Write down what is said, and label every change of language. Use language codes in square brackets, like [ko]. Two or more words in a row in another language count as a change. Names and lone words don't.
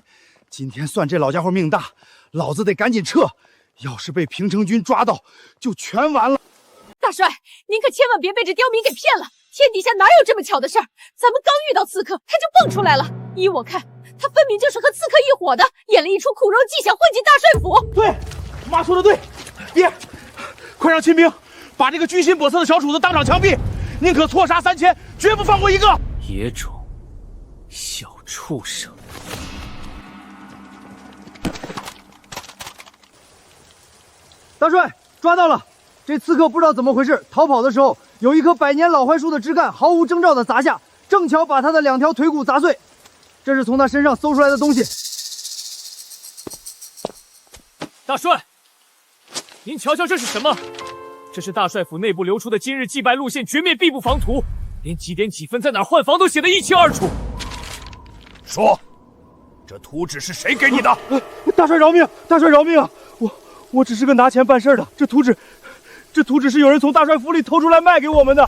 [zh] 今天算這老家伙命大，老子得趕緊撤。要是被平城軍抓到，就全完了。大帥，您可千萬別被這刁民給騙了，天底下哪有這麼巧的事兒？咱們剛遇到刺客，他就蹦出來了。依我看，他分明就是和刺客一夥的，演了一出苦肉計，想混進大帥府。對，媽說的對，爹，快讓親兵把這個居心叵測的小主子當場槍斃，寧可錯殺3000，絕不放過一個。野種，小畜生。大帥，抓到了！這刺客不知道怎麼回事，逃跑的時候有一棵100年老槐樹的枝幹毫無徵兆地砸下，正巧把他的2條腿骨砸碎。這是從他身上搜出來的東西。大帥，您瞧瞧這是什麼？這是大帥府內部流出的今日祭拜路線絕滅必不防圖，連幾點幾分在哪兒換防都寫得一清二楚。說，這圖紙是誰給你的？大帥饒命！大帥饒命啊！我只是個拿錢辦事的，這圖紙是有人從大帥府裡偷出來賣給我們的。